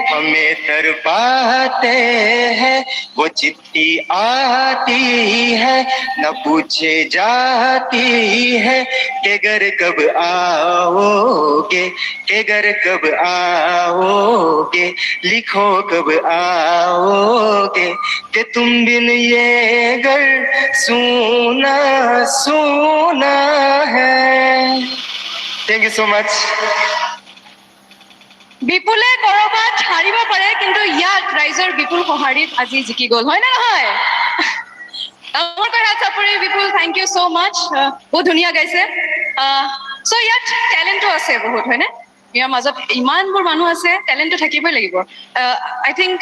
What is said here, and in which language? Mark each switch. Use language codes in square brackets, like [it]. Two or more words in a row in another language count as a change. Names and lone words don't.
[hi] हमें तरपाते हैं वो चिट्ठी आती है न पूछे जाती है के घर कब आओगे के घर कब आओगे लिखो कब आओगे कि तुम बिन ये घर सूना सूना है। [en] thank you so much. [as] বিপুলে কৰবাত হাৰিব পাৰে কিন্তু ইয়াত ৰাইজৰ বিপুল সঁহাৰিত আজি জিকি গ'ল হয় নে নহয় ডাঙৰকৈ হাত চাপৰি বিপুল [en] thank you so much [as] বহুত ধুনীয়া গাইছে চ' ইয়াত টেলেণ্টো আছে বহুত হয়নে ইয়াৰ মাজত ইমানবোৰ মানুহ আছে টেলেণ্টটো থাকিবই লাগিব [en] I think